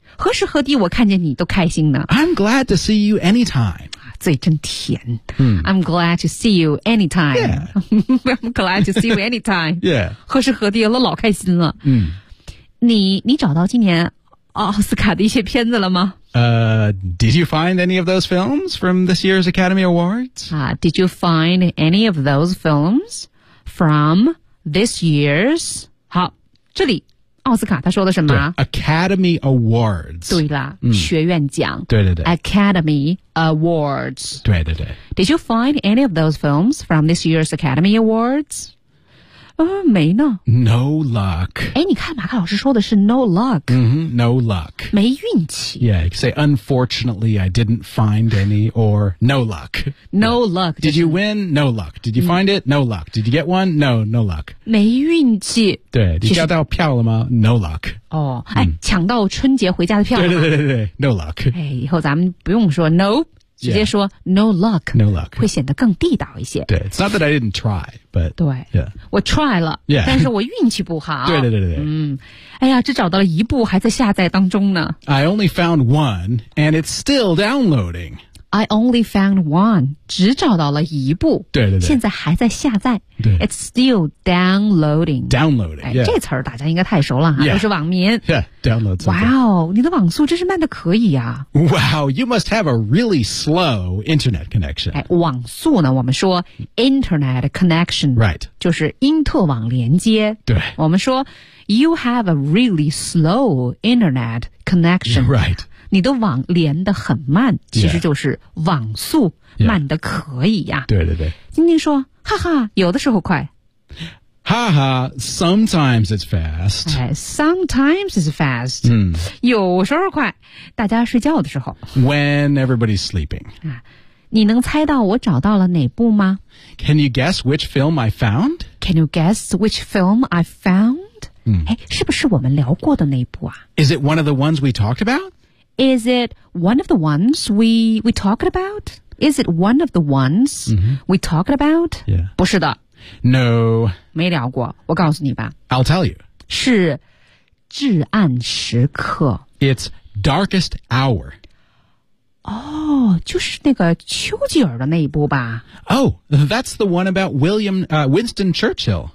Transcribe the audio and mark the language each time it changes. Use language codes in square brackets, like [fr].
[zh] 何时何地我看见你都开心呢 [en] I'm glad to see you anytime [zh] 嘴真甜、 [en] I'm glad to see you anytime、 yeah. I'm glad to see you anytime 、 yeah. [zh] 何时何地我老开心了、你找到今年奥斯卡的一些片子了吗、 [en] Did you find any of those films from this year's Academy Awards?、 Did you find any of those films from this year's [zh] 好这里奥斯卡他说的什么 [en] Academy Awards [zh] 对啦、学院奖对对对 [en] Academy Awards [zh] 对对对 [en] Did you find any of those films from this year's Academy Awards?、 [zh] 没呢 [en] No luck [zh] 哎你看马克老师说的是 [en] No luck、 No luck [zh] 没运气 [en] Yeah, you say unfortunately I didn't find any or no luck No luck Did you win? No luck Did you find it? No luck Did you get one? No, no luck [zh] 没运气对，你抢到票了吗 ？ [en] No luck。 [zh] 哦，哎，抢到春节回家的票了。对， [en] No luck。 [zh] 哎，以后咱们不用说 No， 直接说 [en] No luck。 No luck [zh] 会显得更地道一些。 [en] 对 ，It's not that I didn't try， but [zh] 对， [en] yeah. [zh] 我 try 了， [en] yeah. [zh] 但是我运气不好。对，哎呀，只找到了一部，还在下载当中呢。 [en] I only found one, and it's still downloading. I only found one， [zh] 只找到了一部。对，现在还在下载。 [en] It's still downloading. Downloading.、 [zh] 哎 [en] yeah. [zh] 这词儿大家应该太熟了哈、 [en] yeah. [zh] 都是网民。 [en] Yeah, download. [zh] 哇哦，你的网速真是慢得可以啊。 [en] Wow, you must have a really slow internet connection. [zh] 哎，网速呢？我们说 internet connection. [en] Right. [zh] 就是因特网连接。对。 [en] 我们说 you have a really slow internet connection. Right. [zh] 你的网连得很慢，其实就是网速慢得可以呀、啊。对对对。晶晶说。哈哈，有的时候快。 [en] 哈哈 ，sometimes it's fast. Sometimes it's fast. [zh] 有时候快，大家睡觉的时候。 [en] When everybody's sleeping. [zh] 你能猜到我找到了哪部吗 [en] ？Can you guess which film I found? Can you guess which film I found? [zh] 是不是我们聊过的那部啊 [en] ？Is it one of the ones we talked about? Is it one of the ones we talked about? Is it one of the ones、we talked about?、 Yeah. [zh] 不是的。 [en] No. [zh] 没聊过。我告诉你吧。 [en] I'll tell you. [zh] 是至暗时刻。 [en] It's Darkest Hour. [zh] 哦、oh, 就是那个丘吉尔的那一部吧。 [en] Oh, that's the one about William,、Winston Churchill.